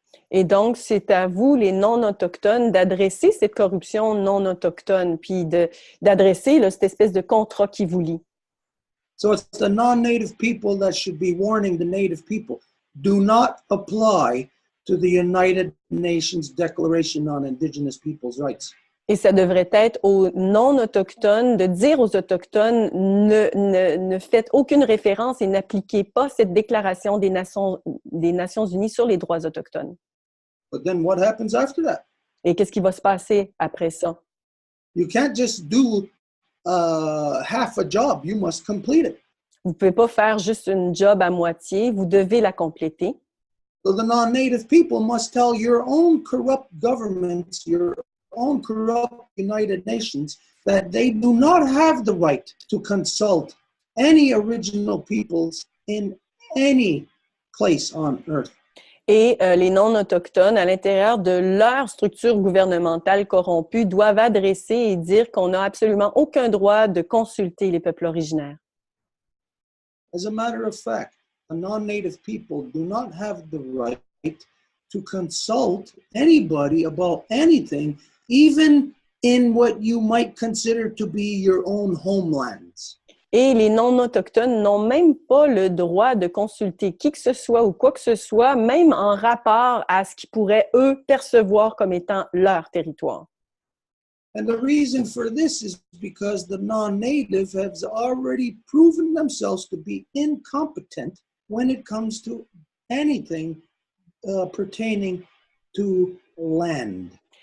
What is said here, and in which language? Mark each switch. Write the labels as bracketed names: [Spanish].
[French] Et donc, c'est à vous, les non-autochtones, d'adresser cette corruption non-autochtone, puis d'adresser cette espèce de contrat qui vous lie. [English] So it's the non-native people that should be warning the native people. Do not apply to the United Nations Declaration on Indigenous Peoples' Rights. [French] Et ça devrait être aux non-autochtones de dire aux autochtones ne faites aucune référence et n'appliquez pas cette déclaration des Nations unies sur les droits autochtones. [English] But then what happens after that? [French] Et qu'est-ce qui va se passer après ça? [English] You can't just do half a job. You must complete it. [French] Vous ne pouvez pas faire juste une job à moitié, vous devez la compléter. [English] So the non-native people must tell your own corrupt governments, your own corrupt United Nations, that they do not have the right to consult any original peoples in any place on earth. [French] Et les non-autochtones, à l'intérieur de leur structure gouvernementale corrompue, doivent adresser et dire qu'on n'a absolument aucun droit de consulter les peuples originaires. [English] As a matter of fact, the non-native people do not have the right to consult anybody about anything, even in what you might consider to be your own homelands. [French] Et les non-autochtones n'ont même pas le droit de consulter qui que ce soit ou quoi que ce soit, même en rapport à ce qu'ils pourraient, eux, percevoir comme étant leur territoire. [English] And the reason for this is because the non-native have already proven themselves to be incompetent when it comes to anything pertaining to land.